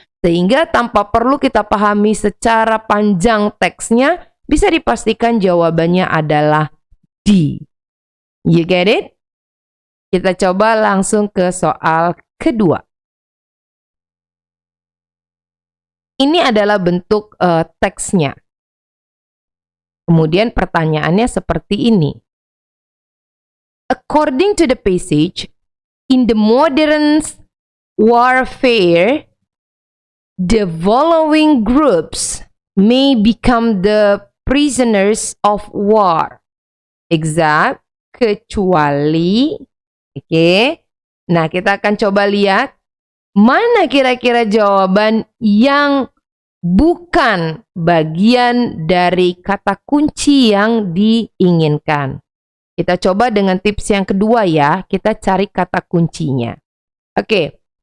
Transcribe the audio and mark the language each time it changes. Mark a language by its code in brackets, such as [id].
[id] Sehingga tanpa perlu kita pahami secara panjang teksnya, bisa dipastikan jawabannya adalah D. [en] You get it? [id] Kita coba langsung ke soal kedua. Ini adalah bentuk teksnya. Kemudian pertanyaannya seperti ini. [en] According to the passage, in the modern warfare, the following groups may become the prisoners of war. [id] Except, kecuali, oke. Nah, kita akan coba lihat mana kira-kira jawaban yang bukan bagian dari kata kunci yang diinginkan. Kita coba dengan tips yang kedua, ya. Kita cari kata kuncinya. Oke.